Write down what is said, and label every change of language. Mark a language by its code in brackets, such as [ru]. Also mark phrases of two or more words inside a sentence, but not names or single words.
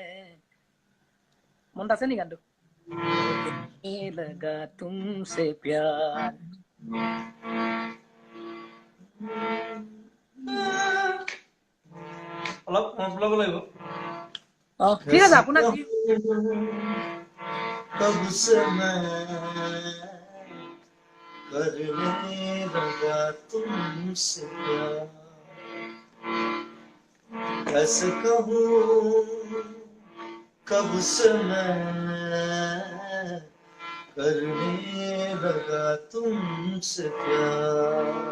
[as] মনত আছে নি গানটো [hi] लगा तुमसे प्यार [as] অলপ মনত পেলাব লাগিব ঠিক আছে আপোনাৰ [hi] कब से मैं करने लगा तुमसे प्यार कैसे कहूं कब से मैं करने लगा तुमसे प्यार